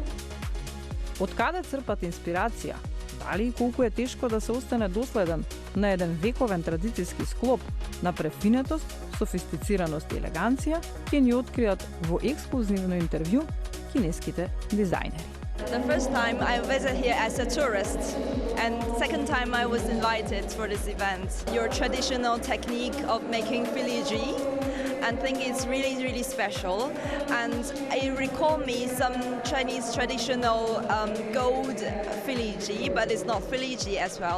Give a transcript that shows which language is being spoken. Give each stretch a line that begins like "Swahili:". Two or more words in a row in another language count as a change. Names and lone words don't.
Macedonian: Од каде црпат инспирација? Дали и колку е тешко да се остане доследен на еден вековен традицијски склоп на префинетост, софистицираност и елеганција, ќе ни откријат во ексклузивно интервју кинеските дизајнери.
English: The first time I visited here as a tourist, and second time I was invited for this event. Your traditional technique of making filigree, and think it's really special. And it recalled me some Chinese traditional gold filigree, but it's not filigree as well.